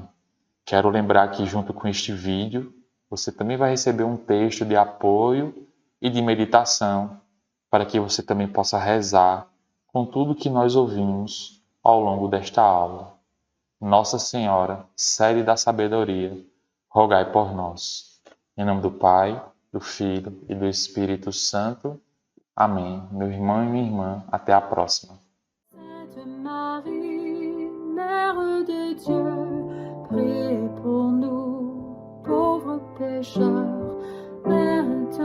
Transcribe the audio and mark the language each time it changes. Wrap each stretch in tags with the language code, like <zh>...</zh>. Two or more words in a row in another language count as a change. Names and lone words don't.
<pt>Quero lembrar que junto com este vídeo, você também vai receber um texto de apoio e de meditação, para que você também possa rezar com tudo que nós ouvimos ao longo desta aula. Nossa Senhora, sede da sabedoria, rogai por nós. Em nome do Pai, do Filho e do Espírito Santo. Amém. Meu irmão e minha irmã, até a próxima.</pt> <fr>Sainte Marie, Mère de Dieu, priez pour nous, pauvres pécheurs, Mère</fr>